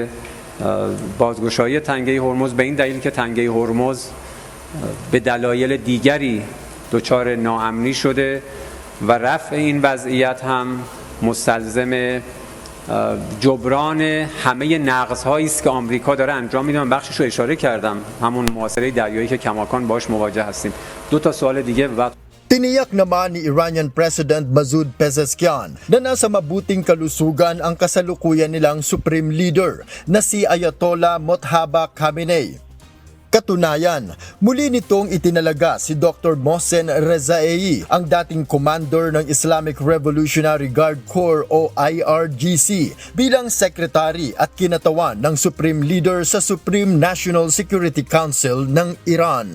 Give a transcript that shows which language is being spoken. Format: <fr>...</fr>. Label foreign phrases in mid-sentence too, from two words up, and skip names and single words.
<fa>بازگشایی تنگه هرمز به این دلیل که تنگه هرمز به دلایل دیگری دچار ناامنی شده و رفع این وضعیت هم مستلزم جبران همه نقض‌هایی است که آمریکا داره انجام میده. من بخشش رو اشاره کردم، همون محاصره دریایی که کماکان باهاش مواجه هستیم. دو تا سوال دیگه بعد</fa> <tl>Tiniyak naman ni</tl> <en>Iranian President</en> <tl>Masoud Pezeshkian na nasa mabuting kalusugan ang kasalukuyan nilang</tl> <en>Supreme Leader</en> <tl>na si Ayatollah Mojtaba Khamenei. Katunayan, muli nitong itinalaga si Dr. Mohsen Rezaei, ang dating commander ng Islamic Revolutionary Guard Corps o IRGC, bilang secretary at kinatawan ng</tl> <en>Supreme Leader</en> <tl>sa Supreme National Security Council ng Iran.</tl>